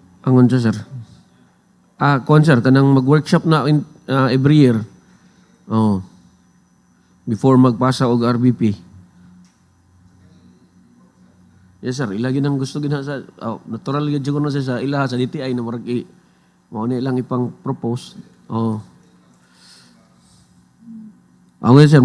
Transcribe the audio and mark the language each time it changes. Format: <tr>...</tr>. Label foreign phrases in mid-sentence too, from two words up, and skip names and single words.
<ceb>Angon siya, sir. Kuan, sir, kanang mag-workshop na every year. Oh. Before magpasa og RBP.</ceb> <en>Yes, sir.</en> <ceb>Ilagi nang gusto gina sa natural gyud siguro na siya sa ilaha sa DTI na murag mao ni lang ipang propose.</ceb> <en>Oh. Okay, sir.</en>